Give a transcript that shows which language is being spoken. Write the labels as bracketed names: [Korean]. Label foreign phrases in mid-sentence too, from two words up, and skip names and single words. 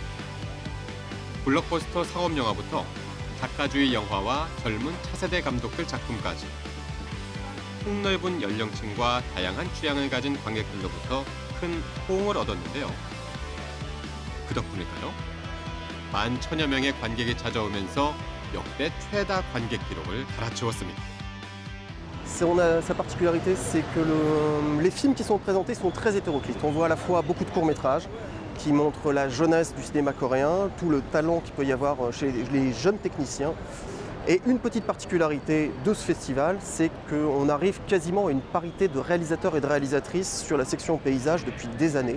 [Korean] 블록버스터 상업 영화부터 작가주의 영화와 젊은 차세대 감독들 작품까지 폭넓은 연령층과 다양한 취향을 가진 관객들로부터 큰 호응을 얻었는데요. 그 덕분일까요? 11,000여 명의 관객이 찾아오면서 역대 최다 관객 기록을 갈아치웠습니다. [French] Sa particularité, c'est que les films qui sont présentés sont très hétéroclites. On voit à la fois beaucoup de courts-métrages qui montrent la jeunesse du cinéma coréen, tout le talent qu'il peut y avoir chez les jeunes techniciens. Et une petite particularité de ce festival, c'est qu'on arrive quasiment à une parité de réalisateurs et de réalisatrices sur la section paysage depuis des années.